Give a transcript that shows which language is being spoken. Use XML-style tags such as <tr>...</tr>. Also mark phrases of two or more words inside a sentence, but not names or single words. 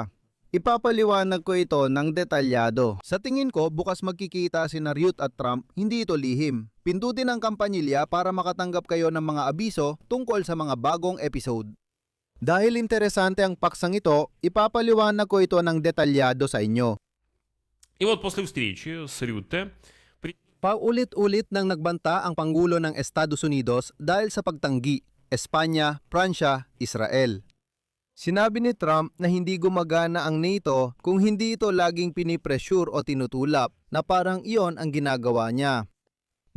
<tl>Ipapaliwanag ko ito ng detalyado. Sa tingin ko, bukas magkikita sina Rutte at Trump, hindi ito lihim. Pindutin ang kampanilya para makatanggap kayo ng mga abiso tungkol sa mga bagong episode. Dahil interesante ang paksang ito, ipapaliwanag ko ito ng detalyado sa inyo.</tl> <ru>И вот после встречи с Рютте</ru> <tl>Paulit-ulit nang nagbanta ang Pangulo ng Estados Unidos dahil sa pagtanggi, Espanya, Pransya, Israel. Sinabi ni Trump na hindi gumagana ang NATO kung hindi ito laging pinipressure o tinutulak, na parang iyon ang ginagawa niya.</tl>